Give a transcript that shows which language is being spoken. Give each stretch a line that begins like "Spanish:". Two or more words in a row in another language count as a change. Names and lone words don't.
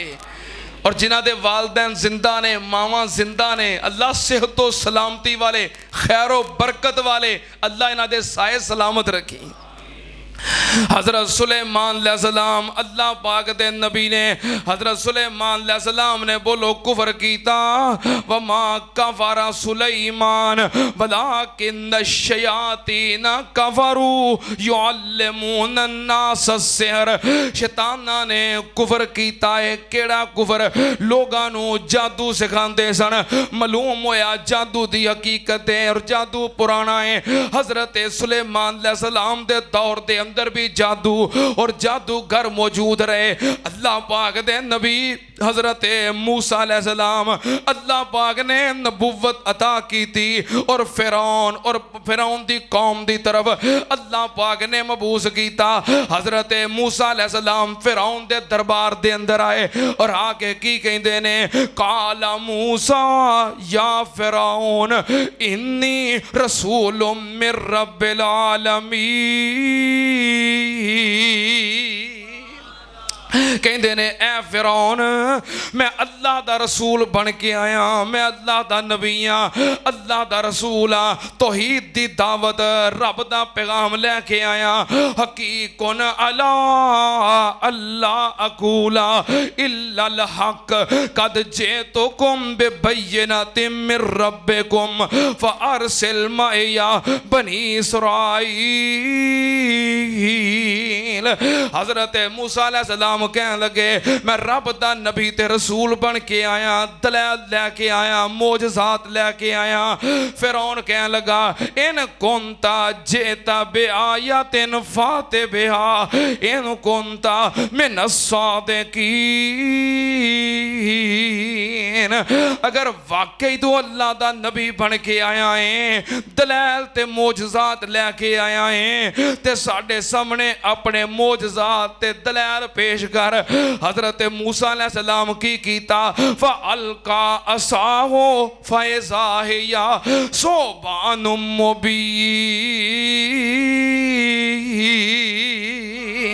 Punjabi: اور جنہاں دے والدین زندہ نے، ماواں زندہ نے، اللہ صحت و سلامتی والے، خیر و برکت والے اللہ انہاں دے سائے سلامت رکھی. حضرت سلیمان علیہ السلام، اللہ پاک دے نبی نے، حضرت سلیمان علیہ السلام نے بولو کفر کیتا.
Arabic: وما كفر سليمان ولكن الشياطين كفروا يعلمون الناس السحر.
Punjabi: شیطاناں نے کفر کیتا ہے۔ کیہڑا کفر? لوگاں نوں جادو سکھاندے سن. معلوم ہویا جادو دی حقیقت ہے اور جادو پرانا ہے. حضرت سلیمان علیہ السلام دے دور دے اندر بھی جادو اور جادوگر موجود رہے. اللہ پاک دے نبی حضرت موسیٰ علیہ السلام، اللہ پاک نے نبوت عطا کی تھی اور فرعون دی قوم دی طرف اللہ پاک نے مبعوث کیتا. حضرت موسیٰ علیہ السلام فرعون دے دربار دے اندر آئے اور آکے کی کہندے نے,
Arabic: قال موسى يا فرعون إني رسول من رب العالمين.
Punjabi: کہتے نے اے فرعون، میں اللہ دا رسول بن کے آیا، میں اللہ دا نبی ہاں، اللہ دا رسول ہاں. توحید دی دعوت، رب دا پیغام لے کے آیا.
Arabic: حقيق على أن لا أقول على الله إلا الحق قد جئتكم ببينة من ربكم فأرسل معي بني إسرائيل.
Punjabi: حضرت موسیٰ علیہ السلام کہنے لگے، میں رب دا نبی تے رسول بن کے آیا، دلائل لے کے آیا، معجزات لے کے آیا. فرعون کہنے لگا,
Arabic: إن كنت جئت بآية فأت بها إن كنت من الصادقين.
Punjabi: اگر واقعی تو اللہ دا نبی بن کے آیا ہے، دلائل تے معجزات لے کے آیا ہے، تے ساڈے سامنے اپنے معجزات تے دلائل پیش کر. حضرت موسیٰ علیہ السلام کی کیتا,
Arabic: فألقى عصاه فإذا هي ثعبان مبين.